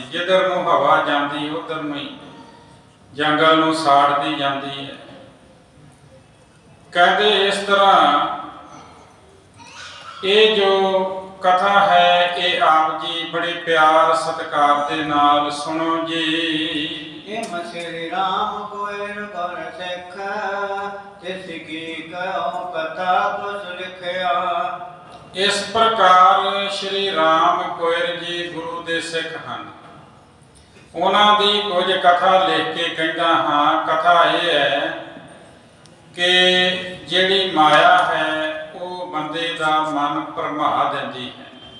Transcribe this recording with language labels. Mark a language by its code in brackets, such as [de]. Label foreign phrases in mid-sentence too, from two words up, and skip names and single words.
[pa] ਜਿੱਧਰ ਨੂੰ ਹਵਾ ਜਾਂਦੀ ਉਧਰ ਨੂੰ ਹੀ ਜੰਗਲ ਨੂੰ ਸਾੜਦੀ ਜਾਂਦੀ ਹੈ। ਕਹਿੰਦੇ ਇਸ ਤਰ੍ਹਾਂ ਇਹ ਜੋ ਕਥਾ ਹੈ ਇਹ ਆਪ ਜੀ ਬੜੇ ਪਿਆਰ ਸਤਿਕਾਰ ਦੇ ਨਾਲ ਸੁਣੋ ਜੀ। [bra] इम श्री राम कोइर कर सिख तिस की कहो कथा कुछ लिखया। [pa] ਇਸ ਪ੍ਰਕਾਰ ਸ਼੍ਰੀ ਰਾਮ ਕੋਇਰ ਜੀ ਗੁਰੂ ਦੇ ਸਿੱਖ ਹਨ। ਉਹਨਾਂ ਦੀ ਕੁਝ ਕਥਾ ਲਿਖ ਕੇ ਕਹਿੰਦਾ ਹਾਂ। ਕਥਾ ਇਹ ਹੈ ਕਿ ਜਿਹੜੀ ਮਾਇਆ ਹੈ ਉਹ ਬੰਦੇ ਬੰਦੇ ਦਾ ਮਨ ਭਰਮਾ ਦਿੰਦੀ ਹੈ।